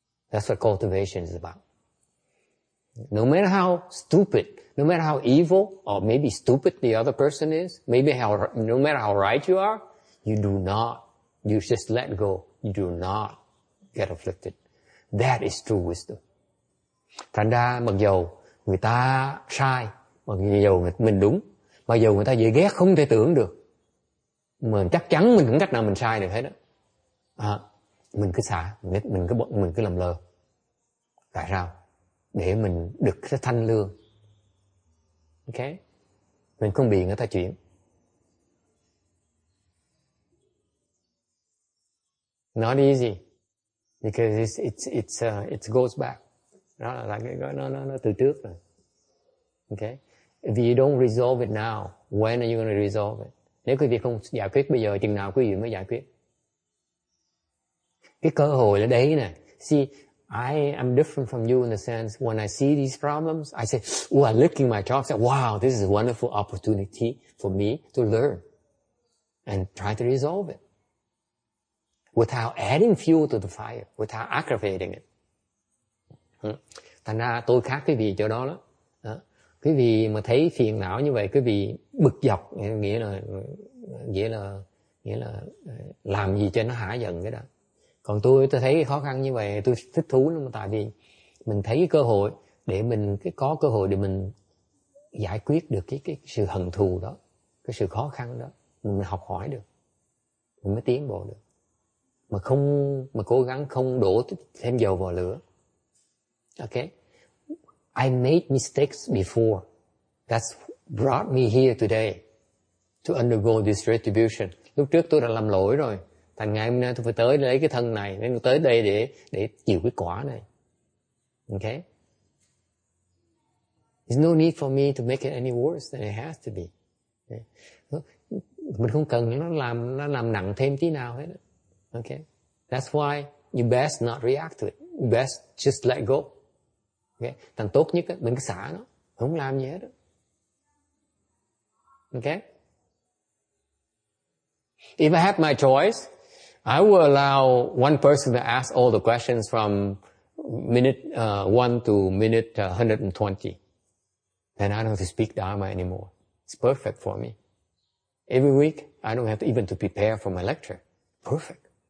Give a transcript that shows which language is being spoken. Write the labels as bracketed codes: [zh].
[en] That's what cultivation is about. No matter how stupid, no matter how evil, or maybe stupid the other person is, no matter how right you are, you just let go. You do not get afflicted. That is true wisdom. [vi] Thành ra mặc dầu người ta sai, mặc dầu mình đúng, mặc dầu người ta dễ ghét không thể tưởng được, mà chắc chắn mình không cách nào mình sai được hết đó. Mình cứ xả, mình cứ làm lơ. Tại sao? Để mình được cái thanh lương. Okay? Mình không bị người ta chuyển. [en] Not easy, because it goes back. [vi] Đó là nó từ trước rồi. Okay? [en] If you don't resolve it now, when are you going to resolve it? [vi] Nếu quý vị không giải quyết bây giờ, chừng nào quý vị mới giải quyết? Cái cơ hội là đấy nè. [en] See, I am different from you in the sense when I see these problems, I say, I look in my job, say, wow, this is a wonderful opportunity for me to learn and try to resolve it without adding fuel to the fire, without aggravating it. [vi] Thành ra tôi khác quý vị chỗ đó đó. Quý vị mà thấy phiền não như vậy, quý vị bực dọc, nghĩa là làm gì cho nó hả giận cái đó. Còn tôi thấy cái khó khăn như vậy, tôi thích thú lắm, tại vì mình thấy cái cơ hội để mình có cơ hội để mình giải quyết được cái sự hận thù đó, cái sự khó khăn đó, mình học hỏi được, mình mới tiến bộ được. Mà cố gắng không đổ thêm dầu vào lửa. [en] Okay? I made mistakes before. That's brought me here today to undergo this retribution. [vi] Lúc trước tôi đã làm lỗi rồi. Thành ngày hôm nay tôi phải tới lấy cái thân này, nên tôi tới đây để chịu cái quả này. [en] Okay? There's no need for me to make it any worse than it has to be. Okay? [vi] Mình không cần nó làm nặng thêm tí nào hết. [en] Okay? That's why you best not react to it. You best just let go. Okay? [vi] Thành tốt nhất mình cứ xả nó, không làm gì hết. [en] Okay? If I had my choice, I will allow one person to ask all the questions from minute 1 to minute 120. Then I don't have to speak Dharma anymore. It's perfect for me. Every week, I don't have to even to prepare for my lecture. Perfect.